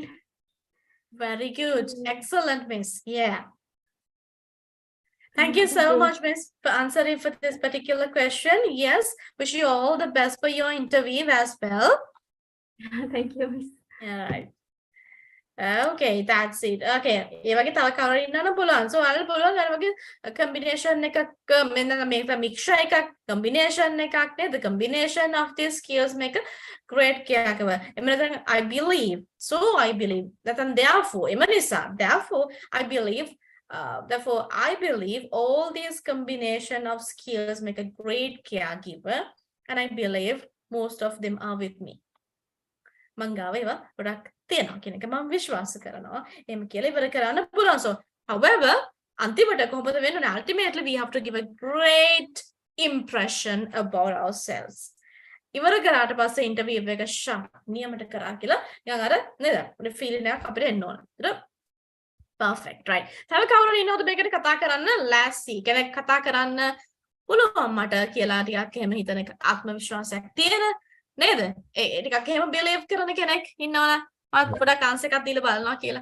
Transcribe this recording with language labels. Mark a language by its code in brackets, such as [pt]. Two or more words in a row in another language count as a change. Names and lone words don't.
[en] Very good. Excellent, Miss. Yeah. Thank you so Thank you. much, Miss, for answering for this particular question. Yes, wish you all the best for your interview as well. Thank you, Miss. All right. Okay, that's it. Okay. [si] ඒ වගේ තව කවර ඉන්නවනම් පුළුවන්. So ඔයාලට පුළුවන් අර වගේ combination එකක් මෙන්න මේක mixture එකක් combination එකක් නේද? [en] The combination of these skills make a great caregiver. [si] එමෙ නැත්නම් [en] I believe. So I believe. නැත්නම් therefore [si] එමෙ නිසා [en] therefore I believe all these combination of skills make a great caregiver, and I believe most of them are with me. [si] මංගාව ඒවා ගොඩක් තියෙනවා කියන එක මම විශ්වාස කරනවා. එහෙම කියලා ඉවර කරන්න පුළුවන්. [en] So however [si] අන්තිමට කොහොමද වෙන්නේ? [en] Ultimately we have to give a great impression about ourselves. [si] ඉවර කරාට පස්සේ interview එක නියමට කරා කියලා නිකන් අර නේද? අපේ feeling එකක් අපිට එන්න ඕන. [en] Perfect, right. [si] තව කවුරුන් ඉන්නවද මේකට කතා කරන්න? Lassie. කෙනෙක් කතා කරන්න පුළුවන් මට කියලා ටිකක් එහෙම හිතන එක ආත්ම විශ්වාසයක් තියෙන නේද? ඒ ටිකක් එහෙම බිලීව් කරන කෙනෙක් ඉන්නවනේ. මම පොඩක් ආන්සර් එකක් දීලා බලනවා කියලා.